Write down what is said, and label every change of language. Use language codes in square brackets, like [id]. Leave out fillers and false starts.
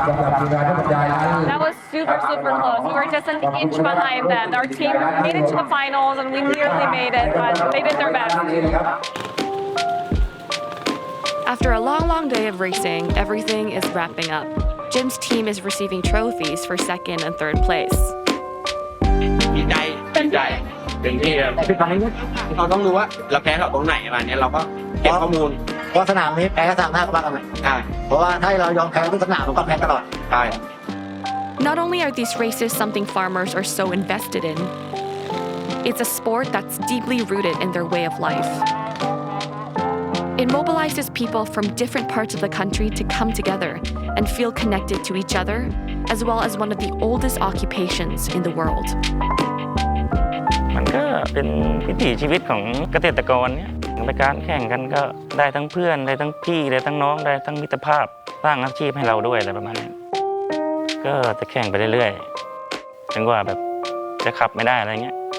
[en] That was super close. We were just an inch behind them. Our team made it to the finals and we nearly made it, but they did their best. After a long day of racing, everything is wrapping up. Jim's team is receiving trophies for second and third place. [th] ดีใจเต็มที่ครับเราต้องรู้ว่าเราแพ้เราตรงไหนมาเนี่ยเราก็เก็บข้อมูลเพราะสนามนี้แพ้สนามหน้าก็บ้ากันไหมใช่เพราะว่าถ้าเรายอมแพ้ทุกสนามเราก็แพ้ตลอดใช่ [en] Not only are these races something farmers are so invested in, it's a sport that's deeply rooted in their way of life. It mobilizes people from different parts of the country to come together and feel connected to each other, as well as one of the oldest occupations in the world. [th] มันก็เป็นวิถีชีวิตของเกษตรกรเนี่ยในการแข่งกันก็ได้ทั้งเพื่อนได้ทั้งพี่ได้ทั้งน้องได้ทั้งมิตรภาพสร้างอาชีพให้เราด้วยอะไรประมาณนี้ก็จะแข่งไปเรื่อยๆจนกว่าแบบจะขับไม่ได้อะไรเงี้ย